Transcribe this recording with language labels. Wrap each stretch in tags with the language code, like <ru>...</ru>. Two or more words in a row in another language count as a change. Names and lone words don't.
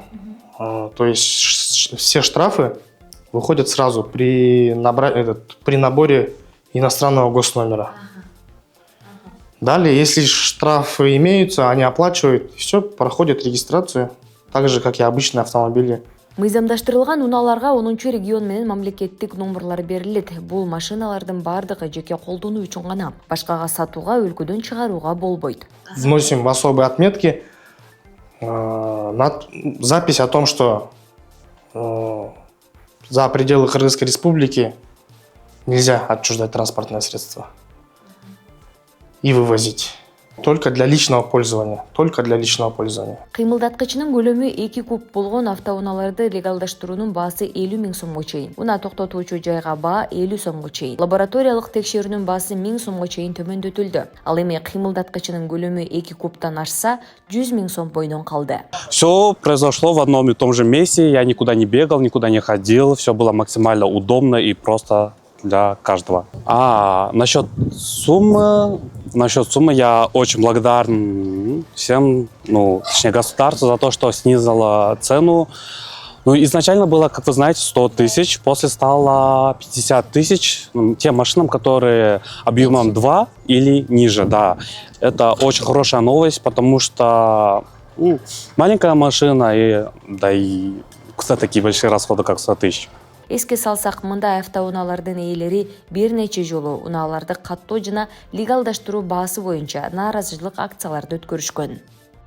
<ru>То есть все штрафы выходят сразу при наборе иностранного госномера. Далее, если штрафы имеются, они оплачивают, все, проходят регистрацию, так же, как и обычные автомобили.</ru> <ky>Мыйзамдаштырылган унааларга 10 регион менен мамлекеттик номурлар берилет. Бул машиналардын бардыгы жеке колдонуу үчүн гана. Башкага сатууга, өлкөдөн чыгарууга болбойт.</ky> <ru>Вносим в особые отметки запись о том, что за пределы Кыргызской республики нельзя отчуждать транспортное средство и вывозить. Только для личного пользования. Только для личного пользования.</ru> <ky>Кыймылдаткычынын көлөмү 2 куб болгон автоунааларды легалдаштыруунун баасы 50 000 сомго чейин. Уна токтотуучу жайга баа 50 сомго чейин. Лабораториялык текшерүүнүн баасы 1000 сомго чейин төмөндөтүлдү. Ал эми кыймылдаткычынын көлөмү 2 кубтан ашса 100 000 сом бойдон калды.</ky> <ru>Все произошло в одном и том же месте. Я никуда не бегал, никуда не ходил. Все было максимально удобно и просто для каждого. Насчет суммы я очень благодарен всем, точнее государству за то, что снизило цену. Изначально было, как вы знаете, 100 000, после стало 50 000 тем машинам, которые объемом 2 или ниже, да. Это очень хорошая новость, потому что маленькая машина, и кстати, такие большие расходы, как 100 000.</ru> <ky>Эске салсак, мындай автоунаалардын ээлери бир нече жолу унааларды каттоо жана легалдаштыруу баасы боюнча нааразычылык акцияларды өткөрүшкөн.</ky>